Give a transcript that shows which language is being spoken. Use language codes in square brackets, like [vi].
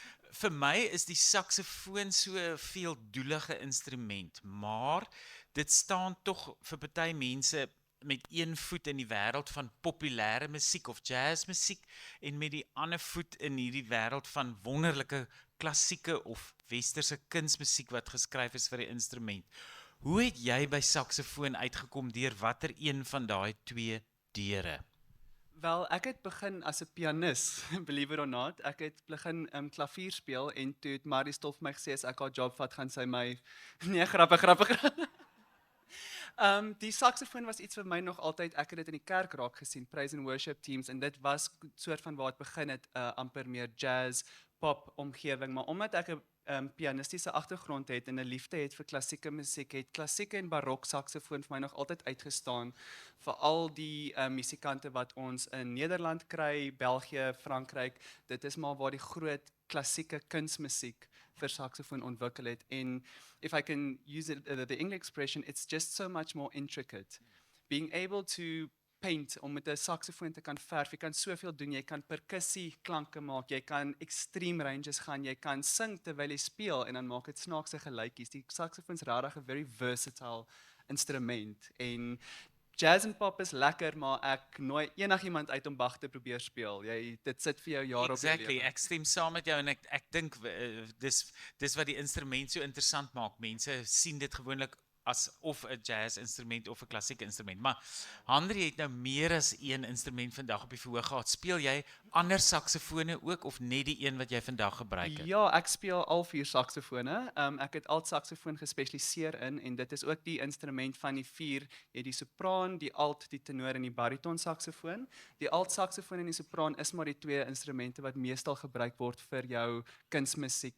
[af] Vir my is die saksofoon so 'n veeldoelige instrument, maar dit staan tog vir party mense met een voet in die wêreld van populêre musiek of jazzmusiek en met die ander voet in hierdie wêreld van wonderlike klassieke of westerse kunsmusiek wat geskryf is vir die instrument. Hoe het jy by saksofoon uitgekom deur watter een van daai twee deure? Wel, ek het begin as 'n pianis, [en] believe it or not. [af] Ek het begin klavier speel en toe het Marie Stof my gesê as ek haar job vat, gaan sy my nee, grappig. Die saksofoon was iets vir my nog altyd, ek het dit in die kerk raak gesien, [en] praise and worship teams, [af] en dit was soort van waar het begin het, amper meer jazz, pop omgewing, maar omdat ek 'n pianistiese agtergrond het en 'n liefde het vir klassieke musiek, het klassieke en barok saksofoon vir my nog altyd uitgestaan. Veral die musikante wat ons in Nederland kry, België, Frankryk, dit is maar waar die groot klassieke kunsmusiek vir saksofoon ontwikkel het. [en] En if I can use the English expression, it's just so much more intricate. Being able to paint, [af] om met 'n saksofoon te kan verf, jy kan soveel doen, jy kan perkussie klanke maak, jy kan [en] extreme ranges [af] gaan, jy kan sing terwyl jy speel en dan maak dit snaakse geluitjies. Die saksofoon is regtig 'n [en] very versatile [af] instrument en jazz en pop is lekker, maar ek nooi enigiemand uit om Bach te probeer speel. Dit sit vir jou jare op die [en] Exactly, [af] lewe. ek stem saam met jou en ek dink dis wat die instrument so interessant maak. Mense sien dit gewoonlik as of 'n jazz instrument of 'n klassieke instrument. Maar Henry het nou meer as een instrument vandag op die verhoog gehad. Speel jy ander saksofone ook of net die een wat jy vandag gebruik het? Ja, ek speel al 4 saksofone. Ek het alt saksofoon gespesialiseer in en dit is ook die instrument van die 4. Jy het die sopraan, die alt, die tenor en die bariton saksofoon. Die alt saksofoon en die sopraan is maar die 2 instrumente wat meestal gebruik word vir jou kunsmusiek.